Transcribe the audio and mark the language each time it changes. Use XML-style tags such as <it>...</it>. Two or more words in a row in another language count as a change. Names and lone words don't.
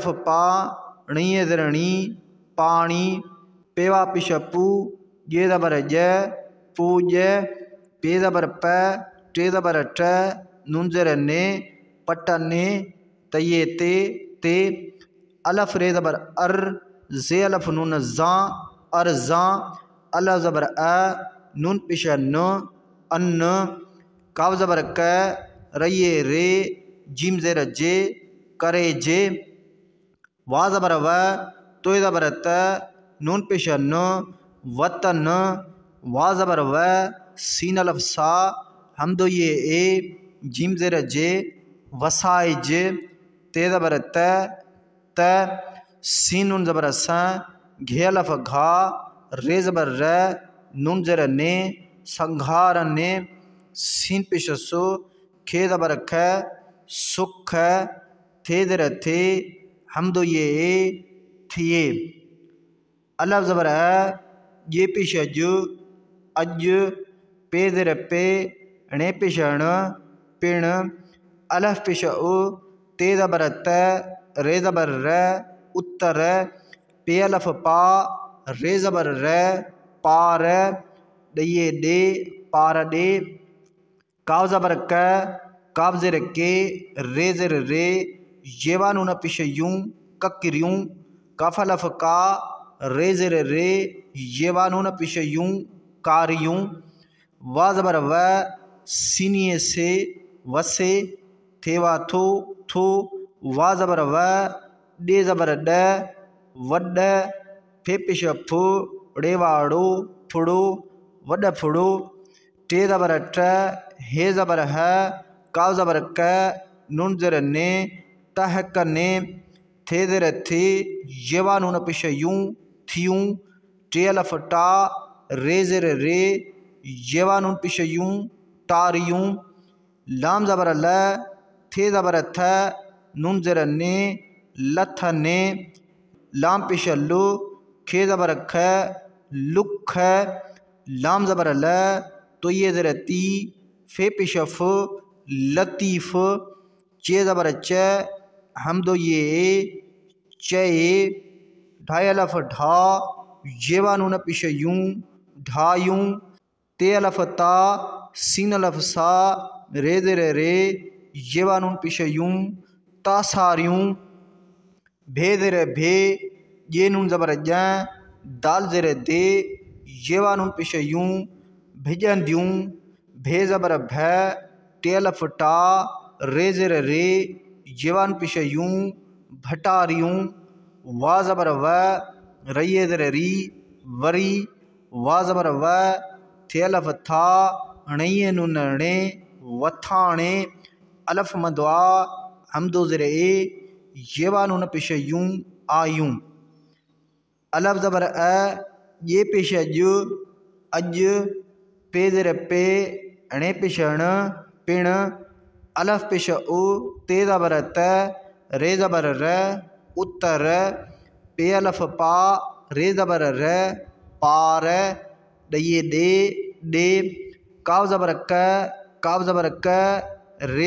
<sd>पा, णीय ज़ेर णी, पानी, पेवा पेश पू, ये ज़बर य, पूज, पे ज़बर प, टे ज़बर ट, नून ज़ेर ने, पटने, तये ते, अलफ रे ज़बर अर, ज़े अलफ नून ज़ा, अर्ज़ा, अलफ ज़बर अ, नून पेश न, अन्न, काव ज़बर क, रये रे, जीम ज़ेर जे, करे जे, वा ज़बर व, तोय ज़बर त, नून पेश न, वतन, वा ज़बर व, सीन अलफ सा, हमदो ये ए, जीम ज़ेर जे, वसाइज, ते ज़बर त, सीन नून ज़बर स, घे अलफ घा, रे ज़बर र, नून ज़ेर ने, संघारने, सीन पेश सु, खे ज़बर ख, सुख, थे ज़ेर थे, हमदो ये ए, थिए, अलफ ज़बर अ, ये पेश ज, अज, पे ज़ेर पे, णे पेश ण, पिण, अलफ पेश उ, ते ज़बर त, रे ज़बर र, उत्तर, पे अलफ पा, रे ज़बर र, पार, ॾये ॾे, पार ॾे, काव ज़बर क, काव ज़ेर के, रे ज़ेर रे, येवा नून पेश यूं, ककरियूं, काफ अलफ का, रे ज़ेर रे, येवा नून पेश यूं, कारियूं, वा ज़बर व, सीनिये से, वसे, थेवा थो, थो, वा ज़बर व, ॾे ज़बर ॾ, वॾ, फे पेश फु, ड़ेवाड़ो, फुड़ो, वॾ फुड़ो, टे ज़बर ट, हे ज़बर ह, काव ज़बर क, नून ज़ेर ने, तहक ने, थे ज़ेर थे, येवा नून पेश यूं, थियूं, टे अलफ टा, रे ज़ेर रे, येवा नून पेश यूं, टारियूं, लाम ज़बर ल, थे ज़बर थ, नून ज़ेर ने, लथने, लाम पेश लु, खे ज़बर ख, लुख, लाम ज़बर ल, तो ये ज़ेर ती, फे पेश फ, लतीफ़, चे ज़बर च, हमदो ये ए, चये, ढाई अलफ ढा, येवा नून पेश यूं, ढायूं, ते अलफ ता, सीन अलफ सा, रे ज़ेर रे, येवा नून पेश यूं, तासारियूं, भे ज़ेर भे, ये नून ज़बर ज, दाल ज़ेर दे, येवा नून पेश यूं, भिजंदियूं, भे ज़बर भ, टे अलफ टा, रे ज़ेर रे, येवा नून पेश यूं, भटारियूं, वा ज़बर व, रये ज़ेर री, वरी, वा ज़बर व, थे अलफ था, णये नून णे, वथाणे, अलफ मदवा, हमदो ज़ेर ए, येवा नून पेश यूं, आयूं। अलफ ज़बर अ, ये पेश अज, पे ज़र पे, अणे पेश अण, पिण, अलफ पेश उ, ते ज़बर त, रे ज़बर र, उत्तर, पे अलफ पा, रे ज़बर र, पार, ॾइए दे, डे, काव ज़बर क, काव ज़बर क, रे</sd>